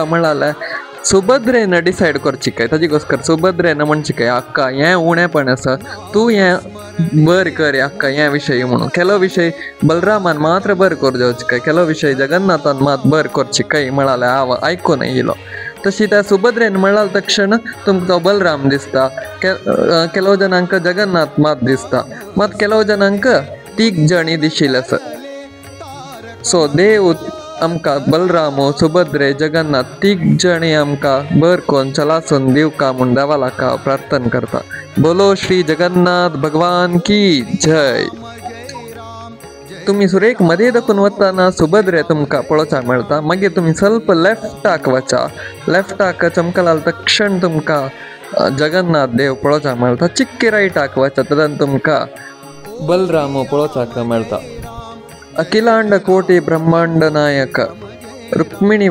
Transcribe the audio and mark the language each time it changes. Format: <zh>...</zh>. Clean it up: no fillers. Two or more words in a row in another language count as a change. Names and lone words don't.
<kok>म्हणाले सुभद्रेन डिसायड करची काय ताजेगोस्कर सुभद्रेन म्हणची काय अक्का हें उणेपण आसा तूं हें बर कर अक्का हे विशय म्हणून ಕೆಲವು विषय बलरामान मात्र बर कर जावची काय ಕೆಲವು विषय जगन्नाथान मात बर करची काय म्हणाले हांव आयकून येयलो तशी त्या सुभद्रेन म्हणाल तक्षण तुमकां बलराम दिसता ಕೆಲವು जनांक जगन्नाथ मात दिसता मात ಕೆಲವು जनांक 3 जणी दिशिल्ले आसा सो देव आमकां बलराम सुभद्रे जगन्नाथ 3 जणी आमकां बर कोन चलासून दिवका म्हूण देवालाक प्रार्थना करता</kok> <hi>बोलो श्री जगन्नाथ भगवान की जय</hi> <kok>तुम्ही सुरेख मध्ये दाखून वताना सुभद्रे तुमकां पळोवचाक मेळटा मागीर तुम्ही ಸ್ವಲ್ಪ लेफ्टाक वचा लेफ्टाक चमकलाल तक्षण तुमकां जगन्नाथ देव पळोवचाक मेळटा चिक्की रायटाक वचा तदन तुमकां बलराम पळोवचाक मेळटा अखिलांड कोटी ब्रह्मांड नायक रुक्मिणी</kok>